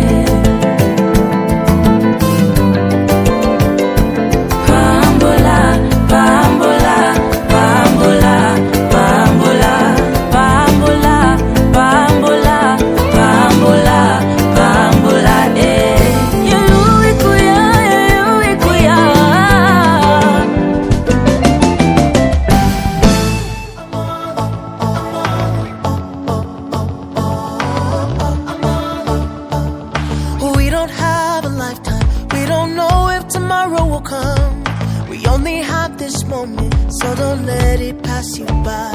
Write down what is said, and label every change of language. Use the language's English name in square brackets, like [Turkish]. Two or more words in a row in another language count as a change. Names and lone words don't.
[Lingala] Pambola, pambola, pambola, pambola, pambola, pambola, pambola, pambola, Yuyuikuya, yuyuikuya. [English] We don't have a lifetime. We don't know if tomorrow will come. We only have this moment, so don't let it pass you by.